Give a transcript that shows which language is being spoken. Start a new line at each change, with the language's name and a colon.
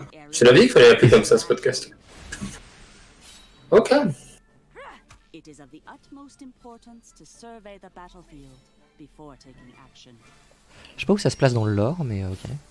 French: Je l'avais dit qu'il fallait l'appeler comme ça, ce podcast. Ok.
English: It is of the utmost importance to survey the battlefield before taking action.
French: Je sais pas où ça se place dans le lore, mais ok.